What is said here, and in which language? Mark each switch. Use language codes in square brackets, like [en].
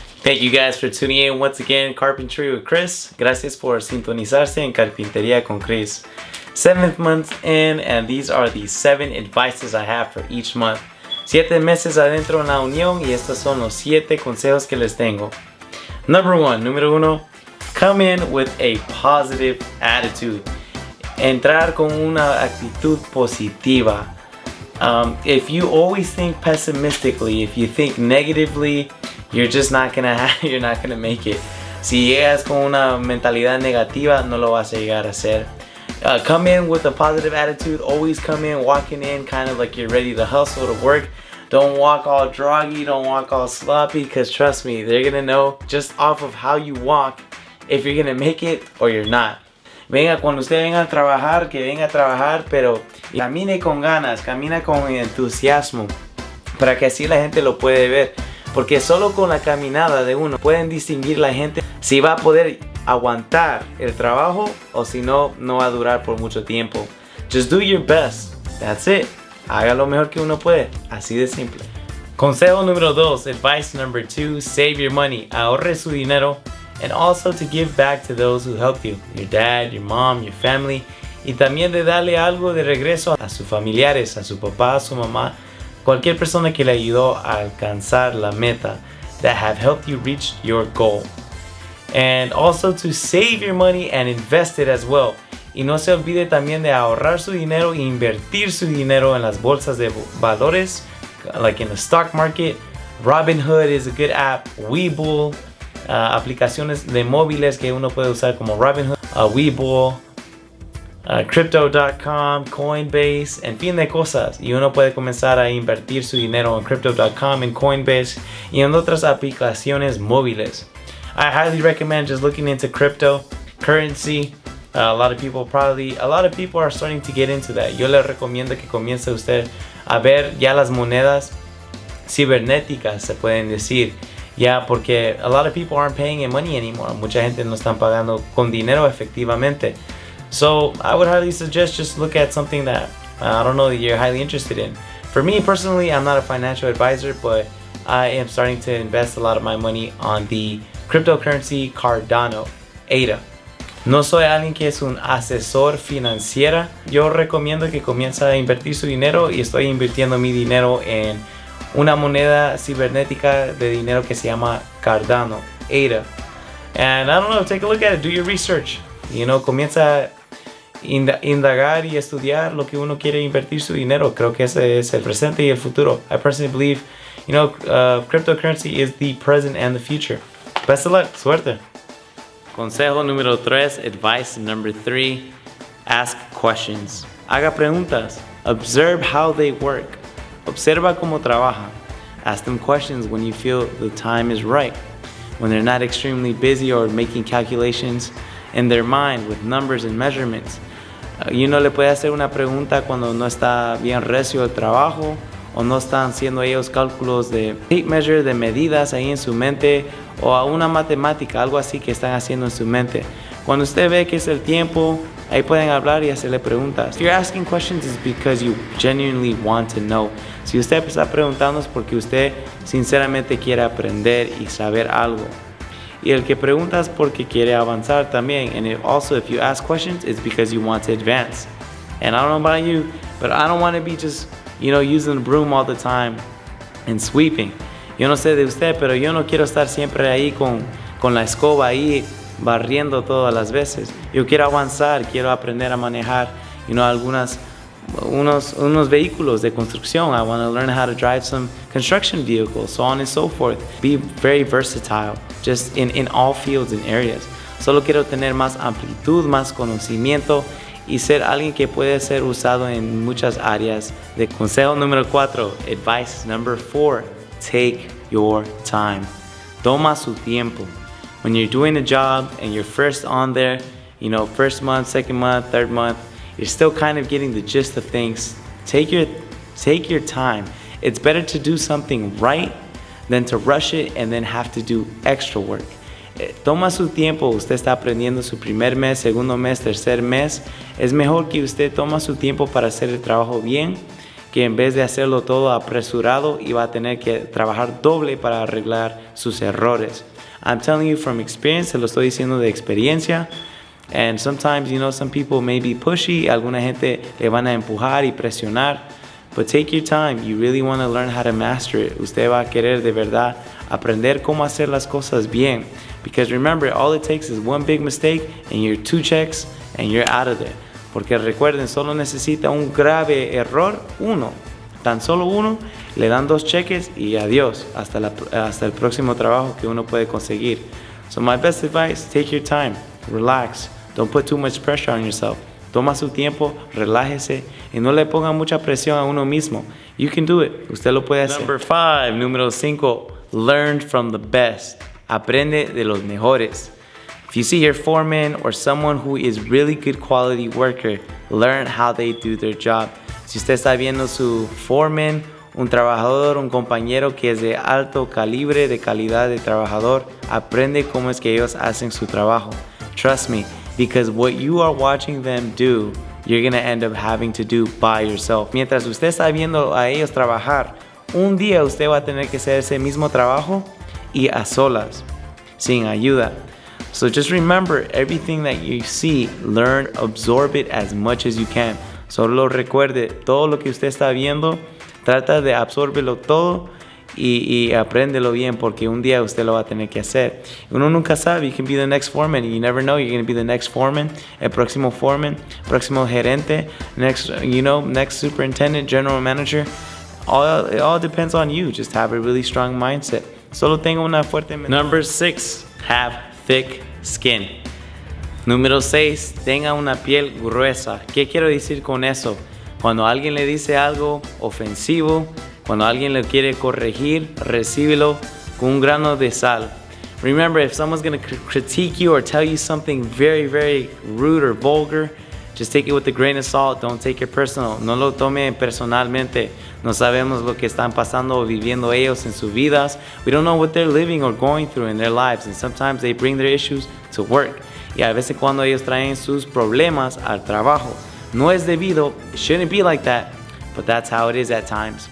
[en] Thank you guys for tuning in once again, Carpentry with Chris. [es] Gracias por sintonizarse en Carpintería con Chris. [en] 7th month in, and these are the 7 advices I have for each month. [es] 7 meses adentro en la unión y estos son los 7 consejos que les tengo. [en] Número 1, come in with a positive attitude. [es] Entrar con una actitud positiva. [en] If you always think pessimistically, if you think negatively, you're not gonna make it. [es] Si llegas con una mentalidad negativa, no lo vas a llegar a hacer. [en] Come in with a positive attitude. Always come in walking in kind of like you're ready to hustle, to work. Don't walk all droggy, don't walk all sloppy, because trust me, they're gonna know just off of how you walk if you're gonna make it or you're not. [es] Cuando usted venga a trabajar, que venga a trabajar, pero camine con ganas, camina con entusiasmo, para que así la gente lo puede ver. Porque solo con la caminada de uno pueden distinguir la gente si va a poder aguantar el trabajo o si no, no va a durar por mucho tiempo. [en] Just do your best. That's it. [es] Haga lo mejor que uno puede. Así de simple. Consejo número 2. [en] Advice number 2. Save your money. [es] Ahorre su dinero. [en] And also to give back to those who helped you. Your dad, your mom, your family. [es] Y también de darle algo de regreso a sus familiares, a su papá, a su mamá. Cualquier persona que le ayudó a alcanzar la meta, [en] that have helped you reach your goal. And also to save your money and invest it as well. [es] Y no se olvide también de ahorrar su dinero e invertir su dinero en las bolsas de valores, [en] like in the stock market. Robinhood is a good app. [es] Webull, aplicaciones de móviles que uno puede usar como Robinhood, Webull, Crypto.com, Coinbase, en fin de cosas. Y uno puede comenzar a invertir su dinero en Crypto.com, en Coinbase y en otras aplicaciones móviles. [en] I highly recommend just looking into cryptocurrency. A lot of people are starting to get into that. [es] Yo le recomiendo que comience usted a ver ya las monedas cibernéticas, se pueden decir. Ya, porque [en] a lot of people aren't paying in money anymore. [es] Mucha gente no están pagando con dinero efectivamente. [en] So I would highly suggest just look at something that that you're highly interested in. For me personally, I'm not a financial advisor, but I am starting to invest a lot of my money on the cryptocurrency Cardano, ADA. [es] No soy alguien que es un asesor financiera. Yo recomiendo que comience a invertir su dinero y estoy invirtiendo mi dinero en una moneda cibernética de dinero que se llama Cardano, ADA. [en] And take a look at it, do your research. [es] Comienza a indagar y estudiar lo que uno quiere invertir su dinero. Creo que ese es el presente y el futuro. [en] I personally believe, cryptocurrency is the present and the future. Best of luck. [es] Suerte. Consejo número 3. [en] Advice number 3. Ask questions. [es] Haga preguntas. [en] Observe how they work. [es] Observa cómo trabajan. [en] Ask them questions when you feel the time is right. When they're not extremely busy or making calculations in their mind with numbers and measurements. [es] Y uno le puede hacer una pregunta cuando no está bien recio el trabajo o no están haciendo ellos cálculos de tape measure, de medidas ahí en su mente, o a una matemática, algo así que están haciendo en su mente. Cuando usted ve que es el tiempo, ahí pueden hablar y hacerle preguntas. [en] If you're asking questions, it's because you genuinely want to know. [es] Si usted está preguntando es porque usted sinceramente quiere aprender y saber algo. Y el que pregunta es porque quiere avanzar también. [en] And if you ask questions, it's because you want to advance. And I don't know about you, but I don't want to be just, using the broom all the time and sweeping. [es] Yo no sé de usted, pero yo no quiero estar siempre ahí con la escoba ahí barriendo todas las veces. Yo quiero avanzar, quiero aprender a manejar, unos vehículos de construcción. [en] I want to learn how to drive some construction vehicles, so on and so forth. Be very versatile, just in all fields and areas. [es] Solo quiero tener más amplitud, más conocimiento y ser alguien que puede ser usado en muchas áreas. De consejo número 4, [en] advice number 4, take your time. [es] Toma su tiempo. [en] When you're doing a job and you're first on there, first month, second month, third month, you're still kind of getting the gist of things. Take your time. It's better to do something right than to rush it and then have to do extra work. [es] Toma su tiempo. Usted está aprendiendo su primer mes, segundo mes, tercer mes. Es mejor que usted toma su tiempo para hacer el trabajo bien, que en vez de hacerlo todo apresurado y va a tener que trabajar doble para arreglar sus errores. [en] I'm telling you from experience, [es] se lo estoy diciendo de experiencia. [en] And sometimes, some people may be pushy, [es] alguna gente le van a empujar y presionar. [en] But take your time. You really want to learn how to master it. [es] Usted va a querer de verdad aprender cómo hacer las cosas bien. [en] Because remember, all it takes is one big mistake and you're 2 checks and you're out of there. [es] Porque recuerden, solo necesita un grave error, uno. Tan solo uno, le dan 2 cheques y adiós. Hasta el próximo trabajo que uno puede conseguir. [en] So my best advice, take your time. Relax. Don't put too much pressure on yourself. [es] Toma su tiempo, relájese y no le ponga mucha presión a uno mismo. [en] You can do it. [es] Usted lo puede hacer. Número 5. [en] Learn from the best. [es] Aprende de los mejores. [en] If you see your foreman or someone who is really good quality worker, learn how they do their job. [es] Si usted está viendo su foreman, un trabajador, un compañero que es de alto calibre, de calidad de trabajador, aprende cómo es que ellos hacen su trabajo. [en] Trust me, because what you are watching them do, you're going to end up having to do by yourself. [es] Mientras usted está viendo a ellos trabajar, un día usted va a tener que hacer ese mismo trabajo y a solas, sin ayuda. [en] So just remember, everything that you see, learn, absorb it as much as you can. [es] Solo recuerde, todo lo que usted está viendo, trata de absorberlo todo y apréndelo bien, porque un día usted lo va a tener que hacer. Uno nunca sabe, [en] you can be the next foreman. You never know, you're going to be the next foreman, [es] el próximo foreman, próximo gerente, [en] next superintendent, general manager. It all depends on you. Just have a really strong mindset. [es] Solo tenga una fuerte mente. [en] Number 6, have thick skin. [es] Número 6, tenga una piel gruesa. ¿Qué quiero decir con eso? Cuando alguien le dice algo ofensivo, cuando alguien le quiere corregir, recíbelo con un grano de sal. [en] Remember, if someone's going to critique you or tell you something very, very rude or vulgar, just take it with a grain of salt. Don't take it personal. [es] No lo tome personalmente. No sabemos lo que están pasando o viviendo ellos en sus vidas. [en] We don't know what they're living or going through in their lives. And sometimes they bring their issues to work. [es] Y a veces cuando ellos traen sus problemas al trabajo. No es debido. [en] It shouldn't be like that. But that's how it is at times.